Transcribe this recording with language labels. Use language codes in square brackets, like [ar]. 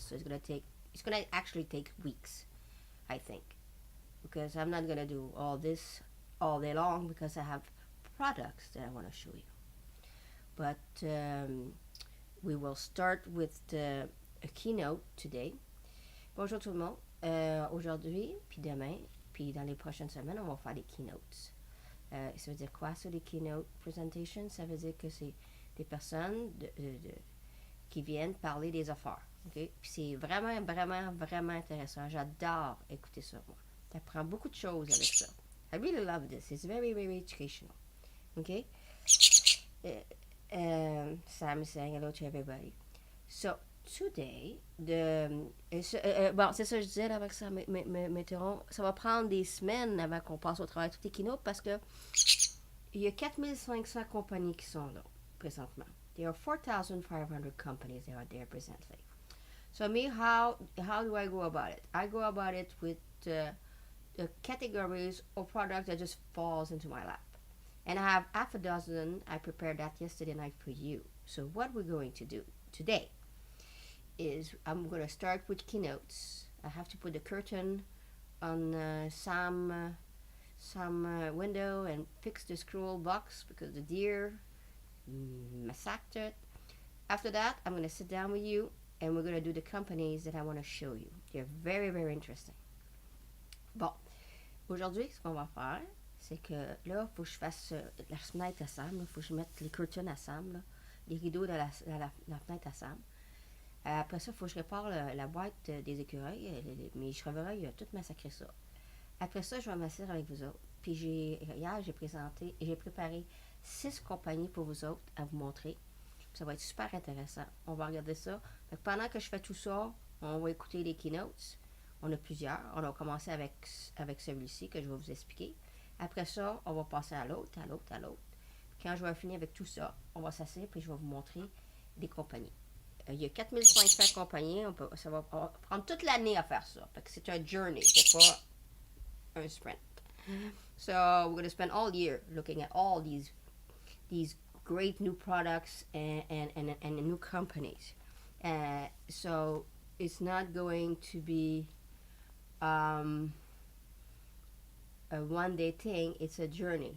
[en] So it's going to actually take weeks, I think, because I'm not going to do all this all day long because I have products that I want to show you. But we will start with a keynote today. [fr] Bonjour tout le monde. Aujourd'hui, puis demain, puis dans les prochaines semaines, on va faire des keynotes. Ça veut dire quoi, ça, des keynote presentations? Ça veut dire que c'est des personnes qui viennent parler des affaires. Okay? Puis c'est vraiment, vraiment, vraiment intéressant. J'adore écouter ça, moi. Tu apprends beaucoup de choses avec ça. [en] I really love this. It's very, very educational. Okay? Sam is saying hello to everybody. So, today, [fr] bon, c'est ça que je disais là, avec ça, m'interromps. Ça va prendre des semaines avant qu'on passe au travail de toutes les keynotes parce que il y a 4500 compagnies qui sont là, présentement. [en] There are 4,500 companies that are there presently. So me, how do I go about it? I go about it with the categories or products that just falls into my lap. And I have half a dozen. I prepared that yesterday night for you. So what we're going to do today is I'm going to start with keynotes. I have to put the curtain on some window and fix the scroll box because the deer massacred it. After that, I'm going to sit down with you and we're going to do the companies that I want to show you. They're very, very interesting. [fr] Bon, aujourd'hui, ce qu'on va faire, c'est que là, il faut que je fasse la fenêtre à Sam. Il faut que je mette les curtains à Sam, là, les rideaux de la fenêtre à Sam. Après ça, il faut que je répare la boîte des écureuils. Mes chevreuils, tout massacré ça. Après ça, je vais m'asseoir avec vous autres. Puis hier, j'ai préparé 6 compagnies pour vous autres à vous montrer. Ça va être super intéressant. On va regarder ça. Donc, pendant que je fais tout ça, on va écouter les keynotes. On a plusieurs. On a commencé avec celui-ci que je vais vous expliquer. Après ça, on va passer à l'autre, à l'autre, à l'autre. Quand je vais finir avec tout ça, on va s'asseoir puis je vais vous montrer des compagnies. Il y a 4500 compagnies. Ça va prendre toute l'année à faire ça. Fait que c'est un journey. C'est pas un sprint. [en] So we're going to spend all year looking at all these great new products and new companies. So it's not going to be a one-day thing. It's a journey.